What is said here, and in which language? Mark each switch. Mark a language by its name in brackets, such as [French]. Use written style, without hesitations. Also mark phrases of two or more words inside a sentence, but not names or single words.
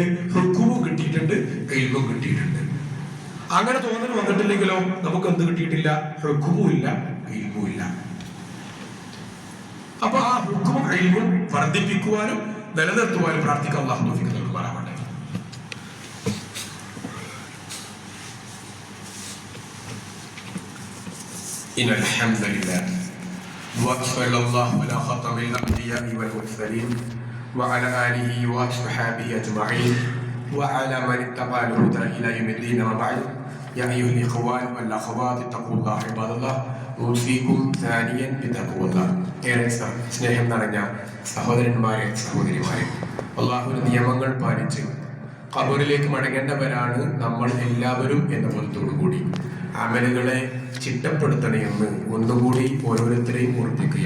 [Malayalam] ഹുക്മും കിട്ടിയിട്ടുണ്ട്, ഇൽമും കിട്ടിയിട്ടുണ്ട്. അങ്ങനെ തോന്നൽ വന്നിട്ടില്ലെങ്കിലോ നമുക്ക് എന്ത് കിട്ടിയിട്ടില്ല? ഹുക്മും ഇല്ല, ഇൽമും ഇല്ല. അപ്പൊ ആ ഹുക്മും ഇൽമും വർദ്ധിപ്പിക്കുവാനും നിലനിർത്തുവാനും പ്രാർത്ഥിക്കാൻ അല്ലാഹു തൗഫീഖ് നൽകുമാറാവട്ടെ. [Arabic] إن الحمد لله وصلى الله على خاتم الأنبياء والمرسلين وعلى آله وصحبه أجمعين وعلى من اتبع الهدى إلى يوم الدين. وما بعد يا أيها الإخوان والأخوات اتقوا الله عباد الله أوصيكم ثانيا بتقوى الله. [Malayalam] ഏറെ സ്നേഹം നിറഞ്ഞ സഹോദരന്മാരെ സഹോദരിമാരെ, അള്ളാഹുവിന്റെ നിയമങ്ങൾ പാലിച്ച് ഖബറിലേക്ക് മടങ്ങേണ്ടവരാണ് നമ്മൾ എല്ലാവരും എന്ന ബോധത്തോടുകൂടി അമലുകളെ ചിട്ടപ്പെടുത്തണമെന്ന് ഒന്നുകൂടി ഓരോരുത്തരെയും ഓർപ്പിക്കുകയാണ്.